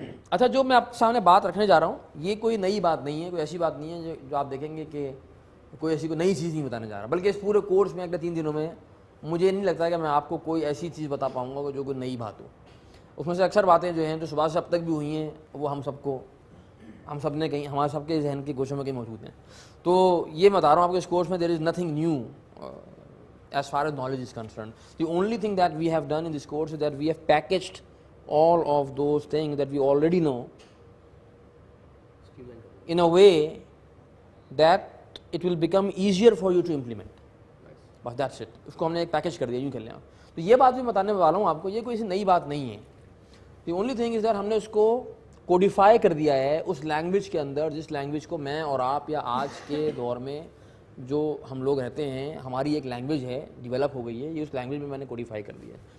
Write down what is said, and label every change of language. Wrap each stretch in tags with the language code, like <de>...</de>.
<ur>اچھا, جو میں آپ کے سامنے بات رکھنے جا رہا ہوں یہ کوئی نئی بات نہیں ہے, کوئی ایسی بات نہیں ہے جو آپ دیکھیں گے کہ کوئی ایسی کوئی نئی چیز نہیں بتانے جا رہا, بلکہ اس پورے کورس میں اگلے 3 دنوں میں مجھے نہیں لگتا کہ میں آپ کو کوئی ایسی چیز بتا پاؤں گا جو کوئی نئی بات ہو. اس میں سے اکثر باتیں جو ہیں جو صبح سے اب تک بھی ہوئی ہیں وہ ہم سب نے کہیں, ہمارے سب کے ذہن کے گوشوں میں کہیں موجود ہیں. تو یہ میں بتا رہا ہوں آپ کے اس کورس میں</ur> <en>There is nothing new as far as knowledge is concerned. The only thing that we have done in this course is that we have packaged all of those things that we already know in a way that it will become easier for you to implement. But that's it.</en> <ur>اس کو ہم نے ایک package کر دیا, یوں کر لیں. تو یہ بات بھی بتانے والا ہوں آپ کو, یہ کوئی ایسی نئی بات نہیں ہے.</ur> <en>The only thing is that</en> <ur>ہم نے اس کو کوڈیفائی کر دیا ہے اس لینگویج کے اندر جس لینگویج کو میں اور آپ یا آج کے دور میں جو ہم لوگ رہتے ہیں ہماری ایک لینگویج ہے, ڈیولپ ہو گئی ہے, یہ اس لینگویج میں نے کوڈیفائی کر دیا ہے.</ur>